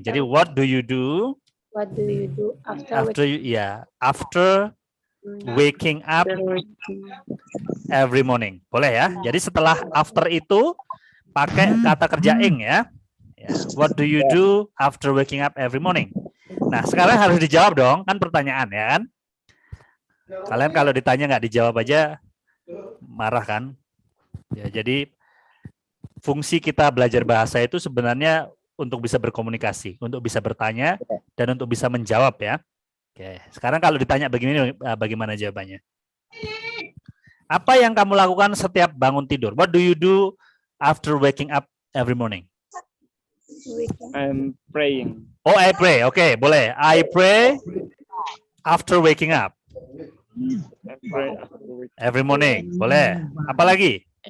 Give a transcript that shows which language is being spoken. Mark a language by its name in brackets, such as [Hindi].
[English] Jadi what do you do? What do you do After waking up every morning. [Indonesian] Boleh ya? Jadi setelah after itu pakai kata kerja ing ya. [English] What do you do after waking up every morning? [Indonesian] Nah, sekarang harus dijawab dong, kan pertanyaan ya kan? Kalian kalau ditanya nggak dijawab aja marah kan? Ya, jadi fungsi kita belajar bahasa itu sebenarnya untuk bisa berkomunikasi, untuk bisa bertanya, dan untuk bisa menjawab ya. Oke, sekarang kalau ditanya begini, bagaimana jawabannya? Apa yang kamu lakukan setiap bangun tidur? [English] What do you do after waking up every morning? Weekend. I'm praying. Oh, I pray. [Indonesian] Oke, boleh. [English] I pray after waking up I pray after week. every morning. [Indonesian] Boleh. Apa lagi?